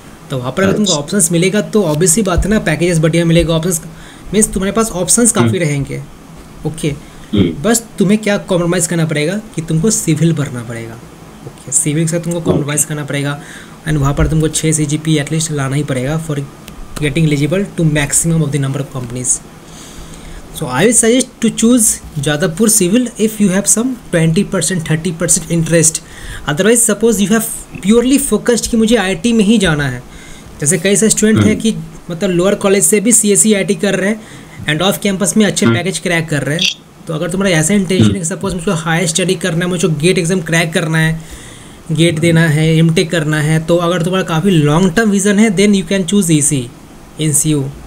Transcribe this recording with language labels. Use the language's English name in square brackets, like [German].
[Hindi] तो वहाँ पर अगर तुमको ऑप्शंस मिलेगा तो ऑब्वियसली बात है ना, पैकेजेस बढ़िया मिलेगा, ऑप्शंस मीन्स तुम्हारे पास ऑप्शंस काफ़ी रहेंगे, ओके? बस तुम्हें क्या कॉम्प्रोमाइज़ करना पड़ेगा कि तुमको सिविल भरना पड़ेगा, ओके? सिविल के साथ तुमको कॉम्प्रोमाइज़ करना पड़ेगा एंड वहाँ पर तुमको 6 CGP एटलीस्ट लाना ही पड़ेगा for [English] getting eligible to maximum of the number of companies. So I will suggest to choose Jadavpur Civil if you have some 20% 30% interest. Otherwise suppose you have purely focused [Hindi] कि मुझे IT में ही जाना है, जैसे कई सारे स्टूडेंट हैं कि मतलब लोअर कॉलेज से भी CSE IT कर रहे हैं एंड ऑफ कैंपस में अच्छे पैकेज क्रैक कर रहे हैं. तो अगर तुम्हारा ऐसा इंटेंशन है कि सपोज मुझको हाई स्टडी करना है, मुझको गेट एग्जाम क्रैक करना है, गेट देना है, एमटेक करना है, तो अगर तुम्हारा काफ़ी लॉन्ग टर्म विजन है [English] Then you can choose EC in CU.